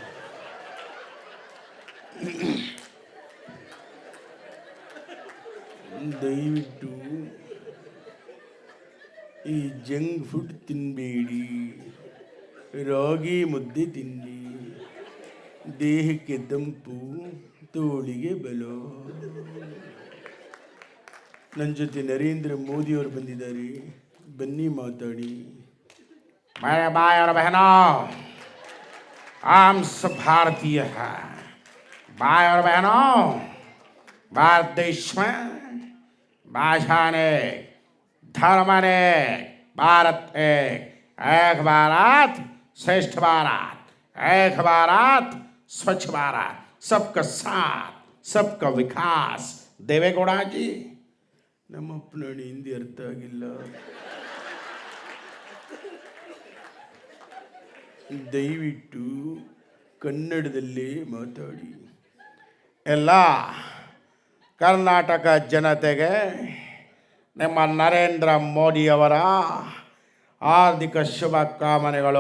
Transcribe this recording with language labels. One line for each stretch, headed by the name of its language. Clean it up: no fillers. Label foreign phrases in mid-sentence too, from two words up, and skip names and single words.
Kannada: ದಯವಿಟ್ಟು ಈ
English: junk food
Kannada: ತಿನ್ನಬೇಡಿ, ರಾಗಿ ಮುದ್ದೆ ತಿನ್ನಿ. ದೇಹಕ್ಕೆ ತಂಪು, ತೋಳಿಗೆ ಬಲ. ನನ್ನ ಜೊತೆ ನರೇಂದ್ರ ಮೋದಿಯವರು ಬಂದಿದ್ದಾರೆ, ಬನ್ನಿ ಮಾತಾಡಿ.
Hindi: भाई और बहनों, हम सब भारतीय हैं. भाई और बहनों, भारत देश में भाषा ने, धर्म ने, भारत एक भारत श्रेष्ठ भारत, एक भारत स्वच्छ भारत, सबका साथ, सबका विकास. देवेगौड़ा जी,
Kannada: ನಮ್ಮಪ್ಪ ನೋಡಿ ಹಿಂದಿ ಅರ್ಥ ಆಗಿಲ್ಲ. ದಯವಿಟ್ಟು ಕನ್ನಡದಲ್ಲೇ ಮಾತಾಡಿ. ಎಲ್ಲ ಕರ್ನಾಟಕ ಜನತೆಗೆ ನಿಮ್ಮ ನರೇಂದ್ರ ಮೋದಿಯವರ ಹಾರ್ದಿಕ ಶುಭಕಾಮನೆಗಳು.